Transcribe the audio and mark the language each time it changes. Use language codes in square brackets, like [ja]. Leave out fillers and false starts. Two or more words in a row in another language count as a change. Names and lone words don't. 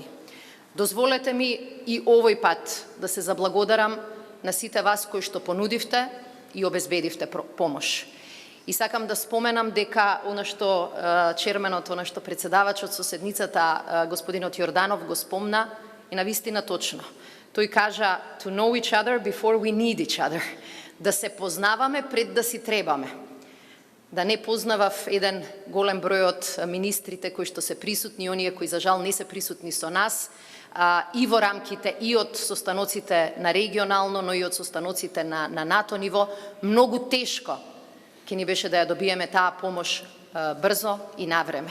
[mk] Дозволете ми и овој пат да се заблагодарам на сите вас кои што понудивте и обезбедивте помош. И сакам да споменам дека она што черменот, она што председавачот со седницата, господинот Јорданов, го спомна, е навистина точно. Тој кажа [en] to know each other before we need each other. [mk] Да се познаваме пред да си требаме. Да не познавав еден голем број од министрите кои што се присутни, оние кои за жал не се присутни со нас, и во рамките и од состаноците на регионално, но и од состаноците на НАТО ниво, многу тешко ќе ни беше да ја добиеме таа помош брзо и навреме.